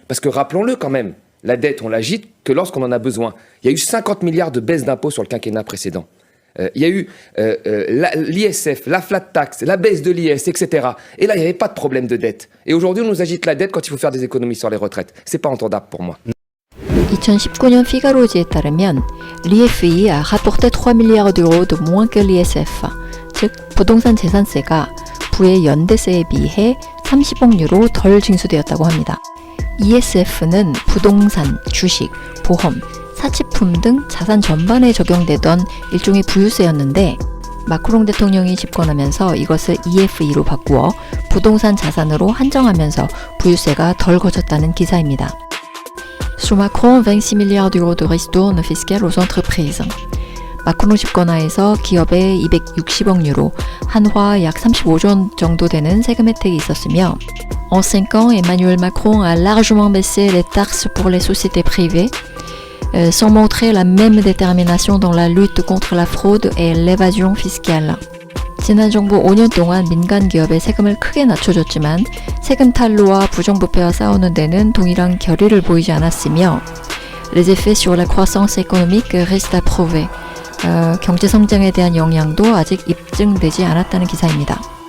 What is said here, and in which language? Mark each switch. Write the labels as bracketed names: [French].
[French] Parce que rappelons-le quand même, la dette, on l'agite que lorsqu'on en a besoin. Il y a eu 50 milliards de baisse d'impôts sur le quinquennat précédent. Il y a eu l'ISF, la flat tax, la baisse de l'IS, etc. Et là, il n'y avait pas de problème de dette. Et aujourd'hui, on nous agite la dette quand il faut faire des économies sur les retraites. C'est pas entendable pour moi. [Korean] 2019년 피가로지에 따르면 [French] l'IFI a rapporté 3 milliards d'euros de moins que l'ISF, [Korean] 즉 부동산 재산세가 부의 연대세에 비해 30억 유로 덜 징수되었다고 합니다. ESF는 부동산, 주식, 보험, 사치품 등 자산 전반에 적용되던 일종의 부유세였는데 마크롱 대통령이 집권하면서 이것을 EFE로 바꾸어 부동산 자산으로 한정하면서 부유세가 덜 거쳤다는 기사입니다. [French] Sous Macron, 26 milliards d'euros de ristourne fiscale aux entreprises. [Korean] 마크롱 집권하에서 기업에 260억 유로, 한화 약 35조 원 정도 되는 세금 혜택이 있었으며 [French] En 5 ans, Emmanuel Macron a largement baissé les taxes pour les sociétés privées, sans montrer la même détermination dans la lutte contre la fraude et l'évasion fiscale. [Korean] 지난 정부 5년 동안 민간 기업의 세금을 크게 낮춰줬지만 세금 탈루와 부정부패와 싸우는 데는 동일한 결의를 보이지 않았으며 [French] Les effets sur la croissance économique restent à prouver. [Korean] 경제 성장에 대한 영향도 아직 입증되지 않았다는 기사입니다.